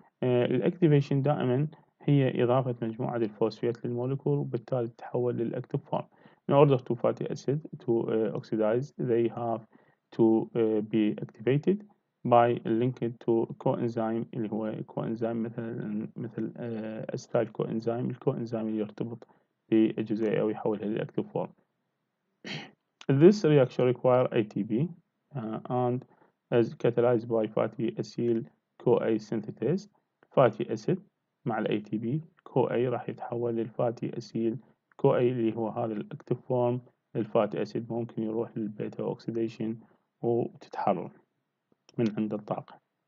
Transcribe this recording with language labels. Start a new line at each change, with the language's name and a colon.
Arabic: الأكتيفيشن دائما هي إضافة مجموعة الفوسفات للمولكول، وبالتالي تتحول للأكتيف فورم.
English: In order to fatty acid to oxidize, they have to be activated by linked to coenzyme
Arabic: اللي هو
English: coenzyme مثل acetyl coenzyme،
Arabic: الكوإنزيم اللي يرتبط بالجزيئة ويحولها للأكتيف فورم.
English: This reaction require ATP and is catalyzed by fatty acyl CoA synthase.
Arabic: fatty acid مع ال ATP CoA راح يتحول للفاتي أسيل CoA اللي هو هذا الأكتيف فورم للفاتي أسيد، ممكن يروح للبيتا أوكسيديشن وتتحرر من عند الطاقة.